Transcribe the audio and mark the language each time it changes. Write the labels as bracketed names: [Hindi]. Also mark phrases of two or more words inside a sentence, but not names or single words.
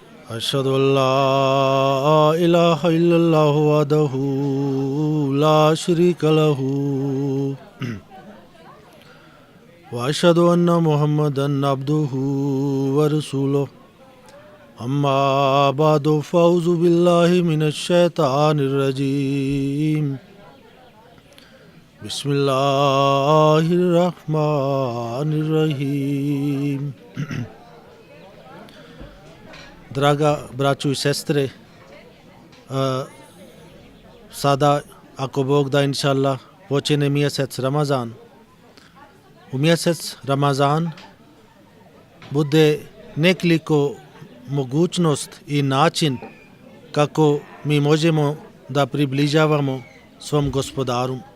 [Arabic] أشهد أن لا إله إلا الله وحده لا شريك له وأشهد أن محمدا عبده ورسوله أما بعد فأعوذ بالله من الشيطان الرجيم بسم الله الرحمن الرحيم. [Bosnian] Draga braćo i sestre, sada ako Bog da [Arabic] إن شاء الله [Bosnian] počne mjesec Ramazan. U mjesec Ramazan bude nekoliko mogućnost i način kako mi možemo da približavamo svom gospodaru.